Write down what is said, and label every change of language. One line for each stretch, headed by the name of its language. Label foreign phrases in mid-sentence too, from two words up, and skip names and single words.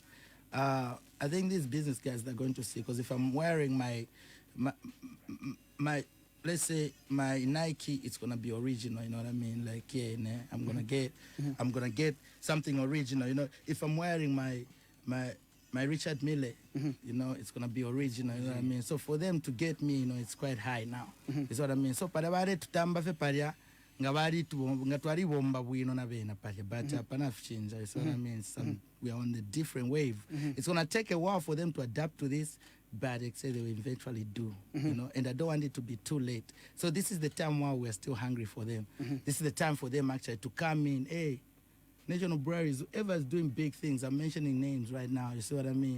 English: I think these business guys are going to see, because if I'm wearing my, let's say my Nike, it's gonna be original, you know what I mean? Like, yeah, nah, I'm gonna get something original, you know. If I'm wearing my Richard Mille, you know, it's gonna be original, you know what I mean? So for them to get me, you know, it's quite high now. Is what I mean.
Bemba: So para bare tutamba fe paria ngabari tu ngatwari bomba bwino na bena paria,
English: but apana change. Is what I mean. We are on a different wave. It's gonna take a while for them to adapt to this, but they say they will eventually do, you know. And I don't want it to be too late. So this is the time while we're still hungry for them. This is the time for them actually to come in. Hey, National Breweries, whoever's doing big things, I'm mentioning names right now, you see what I mean?